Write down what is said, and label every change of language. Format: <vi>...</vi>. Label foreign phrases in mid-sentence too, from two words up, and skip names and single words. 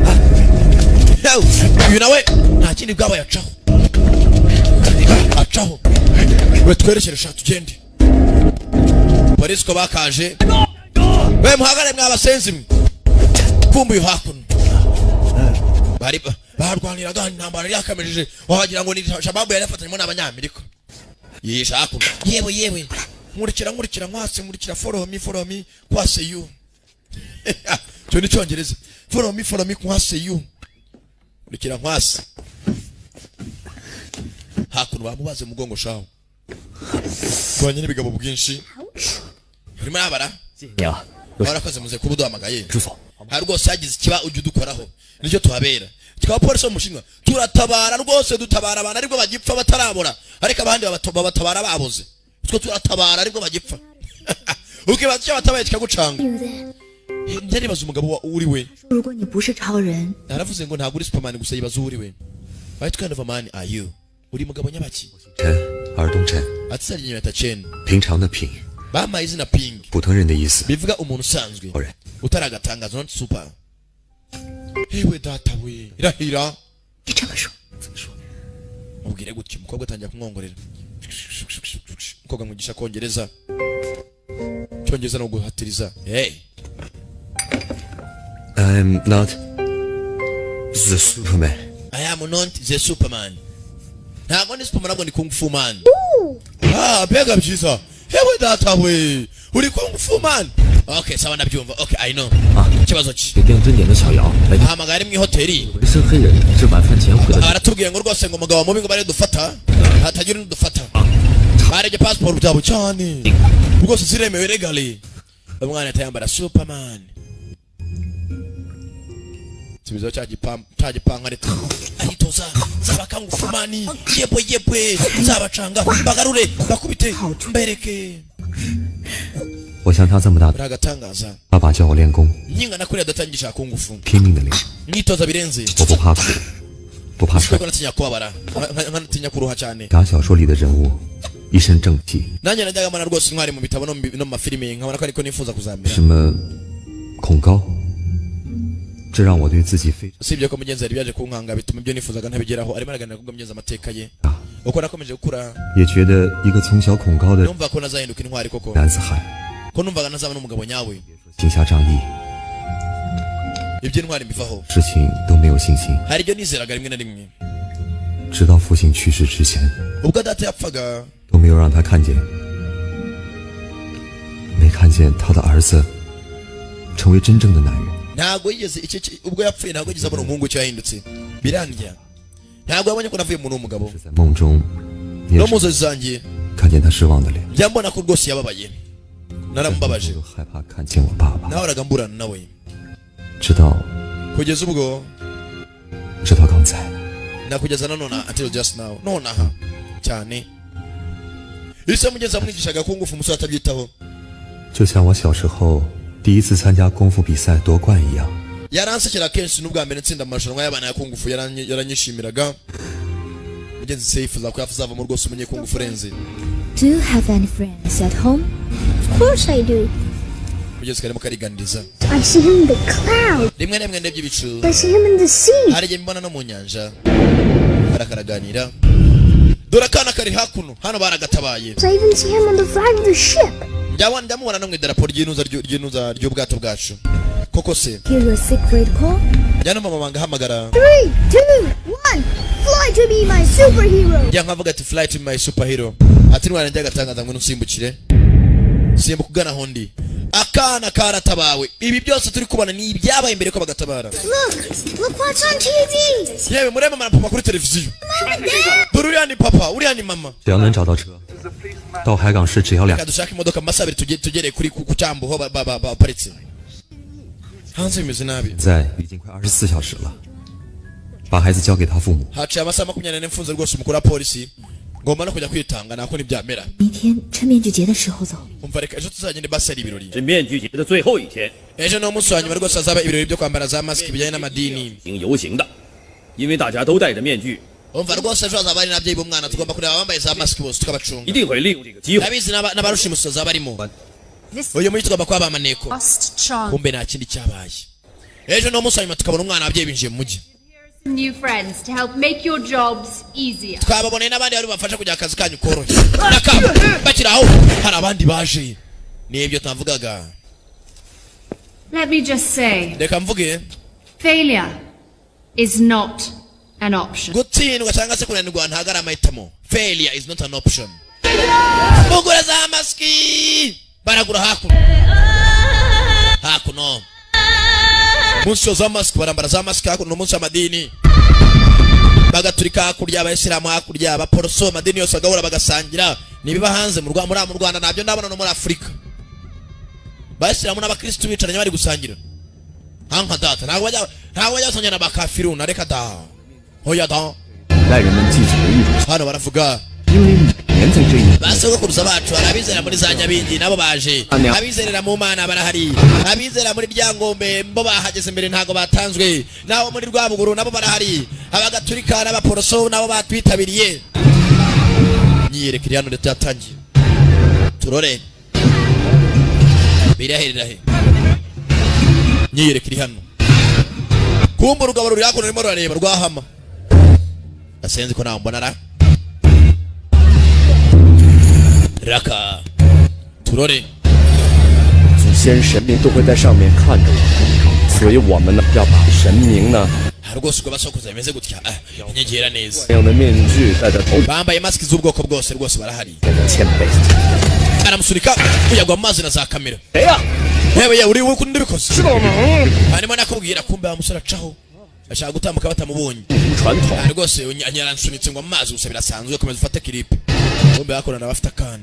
<rw>uyu nawe nta kindi bwabaye acaho we twerekeresha tugende polisi ko bakaje we muhagare mwabasenzi mwe kumbuye hakuno bari barwaniraga intambara yakamejeje wagira ngo ni shababu yari afatanyemo n'abanyamerika yisha hakuno yewe nkurikira nkwase</rw> <en>follow me</en> <rw>kwase you cyo ni cyongereza</rw> <en>follow me</en> <rw>kwase you nkurikira nkwase hakuno bamubaze mugongo shaho twanye n'ibigabo bwinshi urimo yabara barakoze muze kubuduhamagaye hari rwose yagize ikiba ujye udukoraho nicyo tuhabera tukaba polisi w'umushinwa turatabara rwose dutabara abantu ariko bagipfa batarabora ariko abandi babatabara baboze twe turatabara ariko bagipfa ukibaza icyo batabaye kikagucanga ndaribaza umugabo uri we naravuze ngo ntabwo uri Superman gusa yibaza uri we</rw> <en>what kind of a man are you</en> <rw>uri mugabo nyabaki atsari nyata Chen</rw> <zh>平常的平</zh> <rw>bama izina ping</rw> <zh>普通人的意思</zh> <rw>bivuga umuntu usanzwe utaragatangaza</rw> <en>not super</en> <rw>hewe data we irahira ubwire gutya umukobwa atangira kumwongorera umukobwa mwigisha kongereza cyongereza no guhatiriza hey</rw> <en>I'm not the Superman. I am not the Superman.</en> <rw>Ntabwo ni Superman nabwo ni Kung Fu Man. Bega byiza. Hewe data we. Uri Kung Fu Man. Okay, sawa nabyumva.</rw> <en>Okay, I know.</en> <rw>Kibazo ki.</rw> <zh>给电针点的小姚来</zh> <rw>Hamagara mu hoteli.</rw> <zh>纹身黑人是晚饭前回的。</zh> <rw>Aratubwiye ngo rwose ngo umugabo mubi ngo bare dufata. Hatagira n'udufata. Bareje passport byabo cyane. Rwose ziremewe legally. Umwana atayambara Superman. Sibizo cyagipanga leta ayitoza zabakangu fumani yebwe zabacanga bagarure bakubite mbereke</rw> <zh>我像他这么大，</zh> <rw>ragatangaza</rw> <zh>爸爸教我练功，</zh> <rw>nyinga nakuri adatangisha kungufu</rw> <zh>拼命的练，</zh> <rw>nitoza birenze</rw> <zh>我不怕苦，不怕摔。</zh> <rw>ko natinya kubabara natinya kuruha cyane</rw> <zh>打小说里的人物，一身正气，</zh> <rw>nanjye najyaga mbona rwose intwari mu bitabo no mu mafilime nkabona ko ariko nifuza kuzamera</rw> <zh>什么恐高，这让我对自己非常</zh> <rw>usibye ko mugenzi yari byaje kunkanga bituma ibyo nifuzaga ntabigeraho arimo araganira kubwo mugenzi amateka ye uko nakomeje gukura</rw> <zh>也觉得一个从小恐高的</zh> <rw>numva ko nazahinduka intwari koko</rw> <zh>男子汉，</zh> <rw>ko numvaga nazaba n'umugabo nyawe</rw> <zh>行侠仗义，</zh> <rw>iby'intwari mbivaho</rw> <zh>事情都没有信心。</zh> <rw>hari ibyo nizeraga rimwe na rimwe</rw> <zh>直到父亲去世之前，</zh> <rw>ubwo data yapfaga</rw> <zh>都没有让他看见，没看见他的儿子成为真正的男人。</zh> <rw>ntabwo yigeze ubwo yapfuye ntabwo yigeze abona umuhungu cyo yahindutse birandya ntabwo yabonye ko navuye umuntu w'umugabo</rw> <zh>在梦中，也</zh> <rw>no</rw> <zh>只</zh> <rw>mu nzozi zanjye</rw> <zh>看见他失望的脸，</zh> <rw>njya mbona ko rwose yababaye naramubabaje</rw> <zh>就害怕看见我爸爸。</zh> <rw>nahoraga mburana nawe</rw> <zh>直到</zh> <rw>kugeza ubwo</rw> <zh>直到刚才，</zh> <rw>nakugeza na none</rw> <en>until just now</en> <rw>nonaha cyane ise mugenzi amwigishaga kungufu umusore atabyitaho</rw> <zh>就像我小时候第一次参加功夫比赛夺冠一样。</zh> <rw>yaransekera kenshi n'ubwa mbere nsinda amarushanwa y'abana ya kungufu yaranyishimiraga mugenzi se yifuza ko yazavamo rwose umunyekungufu urenze.</rw> <en>Do you have any friends at home? Of course I do.</en> <rw>Mugenzi karimo kariganiriza.</rw> <en>I see him in the cloud.</en> <rw>Rimwe na rimwe ndebye ibicu.</rw> <en>I see him in the sea.</en> <rw>Hari igihe mbona no mu nyanja. Barakaraganira. Dore akana kari hakuno, hano baragatabaye.</rw> <en>I even see him on the flag of the ship.</en> <rw>Ndamubona no mu idarapo ry'inuza ry'ubwato bwacu. Koko se.</rw> <en>Hear your secret call?</en> <rw>Njyana mama wanga hamagara. 3, 2, 1.</rw> <en>Fly to be my superhero.</en> <rw>Njya nkavuga ati</rw> <en>fly to be my superhero.</en> <rw>Ati ntwara njya gatangaza ngo nusimbukire. Simbuka kugana hondi. Akana karatabawe. Ibi byose turi kubona ni ibyabaye imbere ko bagatabara.</rw> <en>Look what's on TV.</en> <rw>Yewe mureba mama papa kuri televiziyo. Dore uriya ni papa, uriya ni mama.</rw> <zh>只要能找到车，到海港市只要2。</zh> <rw>Kadushaka imodoka masabiri tugere kuri ku cyambu ho baparitse. Hanze bimeze nabi.</rw> <zh>现在已经快24小时了，把孩子交给他父母。</zh> <rw>Haciye amasaha 24 mfunze rwose umukuru wa polisi. Ngomba no kujya kwitanga nako ntibyamera.</rw> <zh>明天趁面具节的时候走。</zh> <rw>Umva reka ejo tuzagende basari ibirori.</rw> <zh>是面具节的最后一天，</zh> <rw>Ejo no munsi wa nyuma rwose azaba ibirori byo kwambara za mask bijyanye n'amadini.</rw> <zh>行游行的，因为大家都戴着面具，</zh> <rw>Umva rwose ejo hazaba ari n'ababyeyi b'umwana tugomba kureba abambaye za mask bose</rw> <zh>一</zh> <rw>tukabacunga.</rw> <zh>定会利用这个机会。</zh> <rw>Abizi n'abarushimusi bazaba barimo. Uyu muri tugomba kuba bamaneko. Kumbe nta kindi cyabaye. Ejo no munsi wa nyuma tukabona umwana ababyeyi binjiye mu mujyi.</rw> <en>New friends to help make your jobs easier.</en> <rw>Twababoneye n'abandi bari bafasha kugira akazi kanyu koroshye. Nakaba bakiraho hari abandi baje. Nibyo tavugaga.</rw> <en>Let me just say,</en> <rw>Reka mvuge</rw> <en>failure is not an option.</en> <rw>gutsindwa cyangwa se kunanirwa ntago ari amahitamo.</rw> <en>Failure is not an option.</en> <rw>Mugura za maski baragura hakuno. Munsi za maski barambara za maski hakuno munsi amadini. Bagaturika hakurya abayisilamu hakurya abaporoso amadini yose agahura bagasangira. Nibiba hanze mu Rwanda nabyo ndabona no muri Afrika. Bayisilamu n'abakristo bicaranye bari gusangira. Hanka data ntago bajya gusangira n'abakafiru na reka da. Hoya da.</rw> <zh>代人们继承了一种，</zh> <rw>Hano baravuga</rw> <zh>因为每年在这一年，</zh> <rw>basogokuruza bacu arabizera muri za Nyabingi nabo baje. Abizerera mu Mana barahari. Abizera muri Ryangombe mbo bahageze mbere ntago batanzwe. Nabo muri Rwabuguru nabo barahari. Abagaturika n'abaporoso nabo batwitabiriye. Nyiyerekere hano ndetse yatangiye. Turore. Biraherera he. Nyiyerekere hano. Kumba urugabo ruri hakuno rurimo rurareba rwahama. Asenze ko nambona ra. Raka. Turore.</rw> <zh>祖先神明都会在上面看着我，所以我们呢要把神明呢</zh> <rw>Rwose ubwo basokuza bimeze gutya. Inyegera neza.</rw> <zh>这样的面具戴在头，</zh> <rw>Bambaye mask z'ubwoko bwose rwose barahari.</rw> <zh>谦卑。</zh> <rw>Aramusunika uyagwa amazi na za kamera.</rw> <zh>谁呀？</zh> <rw>Yewe uri wowe kundi bikoze.</rw> <zh>是个萌，</zh> <rw>Harimo nakubwira kumbe amusura caho. Ashaka gutambuka batamubonye.</rw> <zh>传统。</zh> <rw>Rwose anyaransunitse ngo amazi gusa birasanzwe komeza ufate clip. Kumbe bakorana bafite akana.</rw>